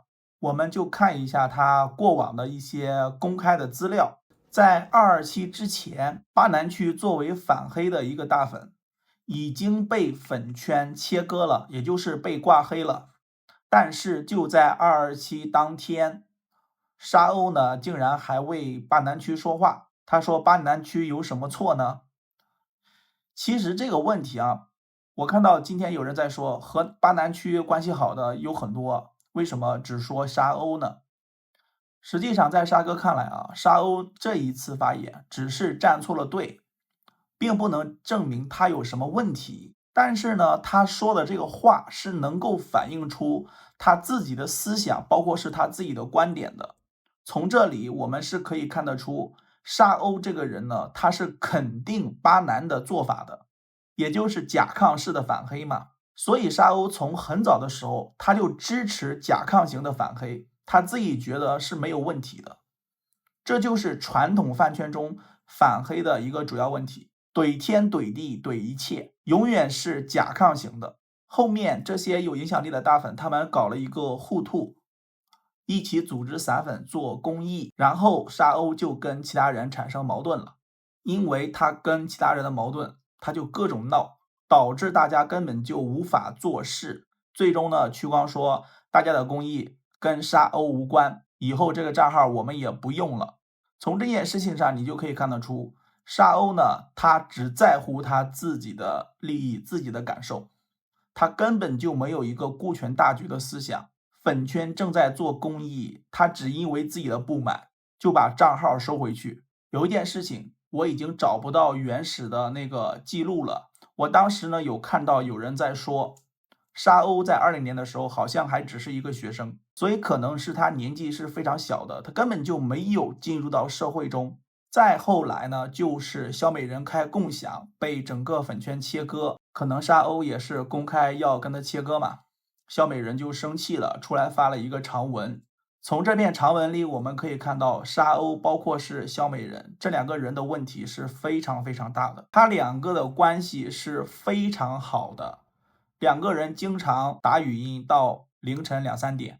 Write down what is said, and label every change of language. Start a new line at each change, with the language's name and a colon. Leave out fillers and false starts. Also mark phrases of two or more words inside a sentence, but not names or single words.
Chinese: 我們就看一下他過往的一些公開的資料。在227之前，巴南區作為反黑的一個大粉，已經被粉圈切割了，也就是被掛黑了。但是就在227 當天，沙鷗呢竟然還為巴南區說話，他說巴南區有什麼錯呢？其實這個問題啊，我看到今天有人在說和巴南區關係好的有很多，為什麼只說沙鷗呢？實際上在沙哥看來啊，沙鷗這一次發言只是站錯了隊，並不能證明他有什麼問題。但是呢，他說的這個話是能夠反映出他自己的思想，包括是他自己的觀點的。從這裡我們是可以看得出，沙鷗這個人呢，他是肯定巴南的做法的，也就是甲亢式的反黑嘛。所以沙鷗從很早的時候他就支持甲亢型的反黑，他自己覺得是沒有問題的。這就是傳統飯圈中反黑的一個主要問題。懟天懟地懟一切，永遠是甲亢型的。後面這些有影響力的大粉，他們搞了一個互吐，一起組織散粉做公益，然後沙鷗就跟其他人產生矛盾了。因為他跟其他人的矛盾，他就各種鬧，導致大家根本就無法做事。最終呢，曲光說大家的公益跟沙鷗無關，以後這個賬號我們也不用了。從這件事情上你就可以看得出，沙鷗呢，他只在乎他自己的利益、自己的感受，他根本就沒有一个顧全大局的思想。粉圈正在做公益，他只因為自己的不滿就把賬號收回去。有一件事情我已經找不到原始的那個記錄了，我當時呢有看到有人在說，沙鷗在20年的時候好像還只是一個學生，所以可能是他年紀是非常小的，他根本就沒有進入到社會中。再後來呢，就是小美人開共享被整個粉圈切割，可能沙鷗也是公開要跟他切割嘛，小美人就生氣了，出來發了一個長文。從這篇長文裡我們可以看到，沙鷗包括是小美人這兩個人的問題是非常非常大的，他兩個的關係是非常好的，兩個人經常打語音到凌晨2、3點。